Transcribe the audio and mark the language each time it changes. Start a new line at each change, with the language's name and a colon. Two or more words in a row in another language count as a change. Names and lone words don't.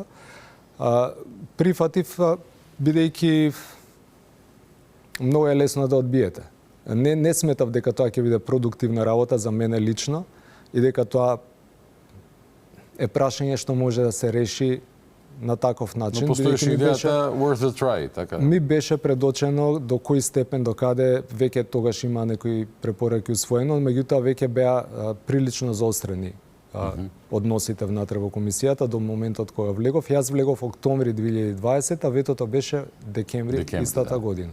Macedonian: Прифатив бидејќи многу е лесно да одбиете. Не сметав дека тоа ќе биде продуктивна работа за мене лично и дека тоа е прашање што може да се реши на таков начин. Но постоеше идејата
English: worth a try,
Macedonian: така? Ми беше предочено до кој степен, до каде веќе тогаш има некои препораки усвоено, меѓутоа веќе беа прилично заострени односите внатре во комисијата до моментот кога влегов. Јас влегов октомври 2020, а ветото беше декември истата година.